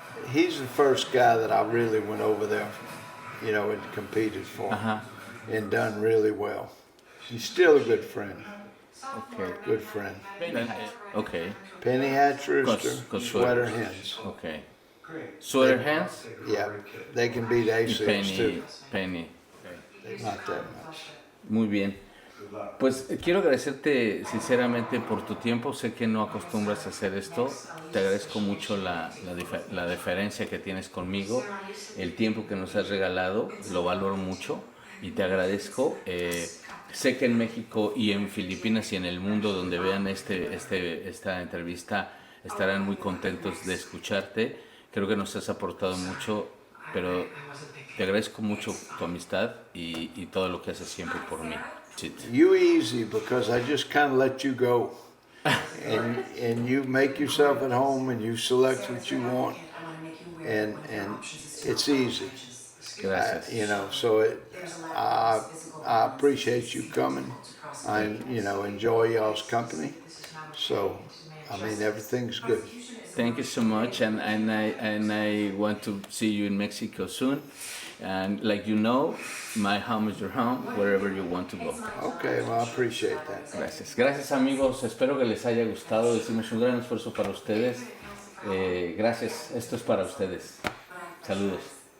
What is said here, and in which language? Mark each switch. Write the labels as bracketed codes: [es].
[en] He's the first guy that I really went over there, and competed for, and done really well. He's still a good friend. Okay. Good friend. Okay. Penny hatch rooster, sweater hens. Okay. Sweater hens? Yeah, they can beat Aseels too. Penny. Not that much. [es] Muy bien. Pues quiero agradecerte sinceramente por tu tiempo. Sé que no acostumbras a hacer esto. Te agradezco mucho la deferencia que tienes conmigo, el tiempo que nos has regalado. Lo valoro mucho y te agradezco. Sé que en México y en Filipinas y en el mundo donde vean esta entrevista estarán muy contentos de escucharte. Creo que nos has aportado mucho, pero te agradezco mucho tu amistad y todo lo que haces siempre por mí. [en] You easy, because I just kind of let you go, and you make yourself at home and you select what you want, and it's easy. [es] Gracias. [en] So I appreciate you coming. I enjoy y'all's company. So everything's good. Thank you so much, and I want to see you in Mexico soon. And like my home is your home, wherever you want to go. Okay, well, I appreciate that. [es] Gracias amigos, espero que les haya gustado. Hicimos un gran esfuerzo para ustedes. Gracias, esto es para ustedes. Saludos.